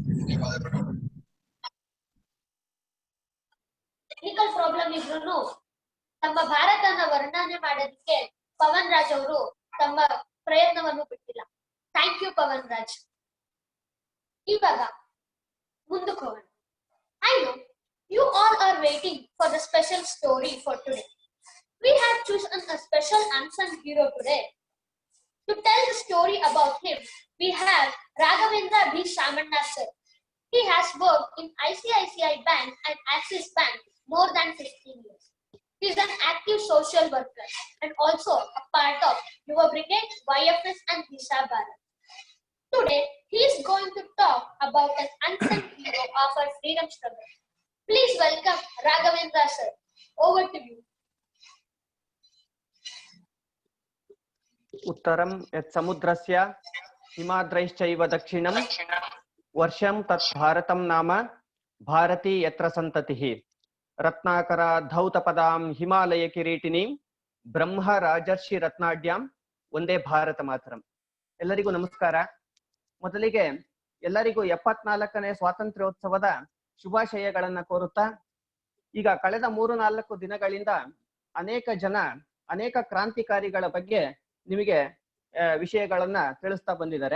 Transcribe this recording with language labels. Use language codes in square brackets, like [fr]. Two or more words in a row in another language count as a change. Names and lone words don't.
[en] technical problem [kn] ಇದ್ರು ತಮ್ಮ ಭಾರತನ ವರ್ಣನೆ ಮಾಡೋದಕ್ಕೆ ಪವನ್ ರಾಜ್ ಅವರು ತಮ್ಮ ಪ್ರಯತ್ನವನ್ನು ಬಿಟ್ಟಿಲ್ಲ. [en] thank you [kn] ಪವನ್ ರಾಜ್. ಇವಾಗ ಮುಂದಕ್ಕೆ ಹೋಗೋಣ. [en] I know you all are waiting for the special story for today. We have chosen a special unsung hero today. To tell the story about him, we have Raghavendra B. Shamanna sir. He has worked in ICICI Bank and Axis Bank more than 15 years. He is an active social worker and also a part of Yuva Brigade, YFS and Disha Bharat. Today, he is going to talk about an unsung hero of our freedom struggle. Please welcome Raghavendra sir. Over to you. [sa] उत्तरं यत् समुद्रस्य हिमाद्रैश्चैव दक्षिणं वर्षं तत् भारतं नाम भारती यत्र सन्ततिः रत्नाकर धौतपदां हिमालय किरीटिनीं ब्रह्म राजर्षि रत्नाढ्यां ಒಂದೇ ಭಾರತ ಮಾತರಂ. [kn] ಎಲ್ಲರಿಗೂ ನಮಸ್ಕಾರ. ಮೊದಲಿಗೆ ಎಲ್ಲರಿಗೂ 74ನೇ ಸ್ವಾತಂತ್ರ್ಯೋತ್ಸವದ ಶುಭಾಶಯಗಳನ್ನ ಕೋರುತ್ತಾ, ಈಗ ಕಳೆದ 3-4 ದಿನಗಳಿಂದ ಅನೇಕ ಜನ ಅನೇಕ ಕ್ರಾಂತಿಕಾರಿಗಳ ಬಗ್ಗೆ ನಿಮಗೆ ವಿಷಯಗಳನ್ನ ತಿಳಿಸ್ತಾ ಬಂದಿದ್ದಾರೆ.